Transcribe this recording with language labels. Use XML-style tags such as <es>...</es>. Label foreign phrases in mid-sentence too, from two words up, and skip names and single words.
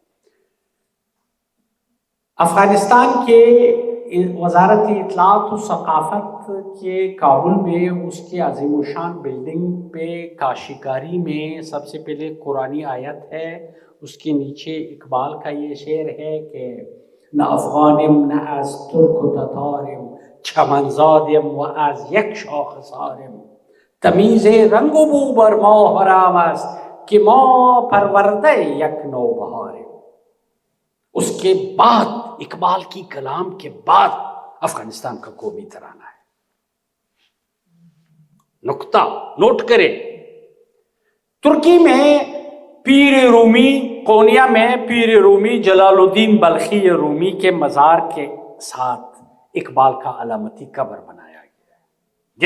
<ur>افغانستان کے وزارت اطلاعات و ثقافت کے کابل میں اس کے عظیم الشان بلڈنگ پہ کاشیکاری میں سب سے پہلے قرآنی آیت ہے. اس کے نیچے اقبال کا یہ شعر ہے کہ</ur> <fa>نہ افغانم نہ از ترک و تتارم چمن زادم و از یک شاخ سارم تمیز رنگ و بو بر ما حرام است کہ ما پرورده یک نو بهارم.</fa> <ur>اس کے بعد اقبال کی کلام کے بعد افغانستان کا قومی ترانہ ہے. نقطہ نوٹ کریں. ترکی میں پیر رومی، قونیہ میں پیر رومی جلال الدین بلخی رومی کے مزار کے ساتھ اقبال کا علامتی قبر بنایا گیا ہے.</ur>